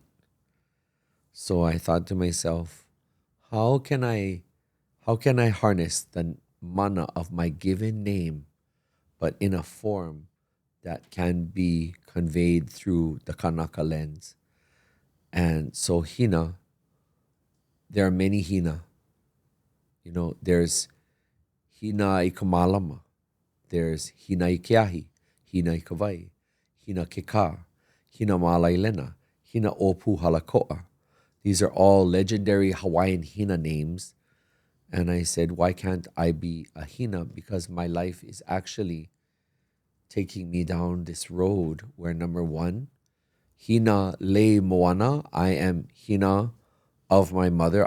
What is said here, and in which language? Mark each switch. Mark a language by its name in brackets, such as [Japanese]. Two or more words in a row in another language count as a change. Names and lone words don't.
[English] So I thought to myself, how can I harness the mana of my given name, but in a form that can be conveyed through the Kanaka lens? And so Hina, there are many Hina. There's Hina I Kamalama, there's Hina I Keahi, Hina I Kawai, Hina Keka, Hina Malailena, Hina Opu Halakoa. These are all legendary Hawaiian Hina names. And I said, why can't I be a Hina? Because my life is actually taking me down this road where, number one, Hina lei moana, I am Hina of my mother.